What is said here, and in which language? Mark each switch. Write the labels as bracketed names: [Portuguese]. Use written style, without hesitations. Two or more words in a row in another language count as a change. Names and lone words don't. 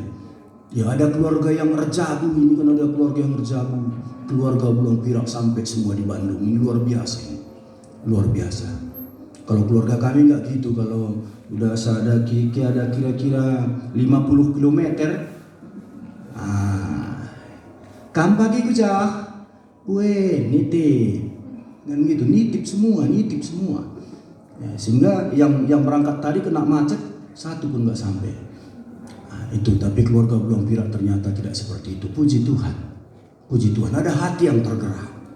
[Indonesian] Ya ada keluarga yang rejabu, ini kan ada keluarga yang rejabu, keluarga Ulang Pirak sampai semua di Bandung, ini luar biasa, ini. Luar biasa. Kalau keluarga kami nggak gitu, kalau udah ada kira-kira 50 km. [Batak Karo] Kam pagi ku jah, [Indonesian] nitip, kan gitu, nitip semua. Ya, sehingga yang berangkat tadi kena macet, satu pun nggak sampai. Itu, tapi keluarga Ulang Pirak ternyata tidak seperti itu. Puji Tuhan, puji Tuhan. Ada hati yang tergerak.